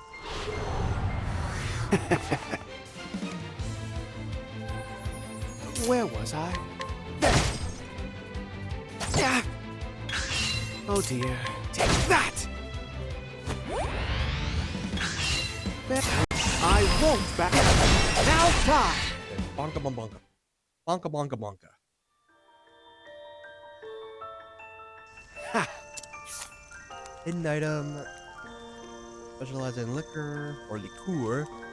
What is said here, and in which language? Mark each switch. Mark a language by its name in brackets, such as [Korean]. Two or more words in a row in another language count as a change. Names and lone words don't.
[English] Where was I? There! Ah! Oh dear. Take that! I won't back up. Now die! Bonka bonka. Bonka bonka bonka. Ha! Hidden item. Specialized in liquor or liqueur.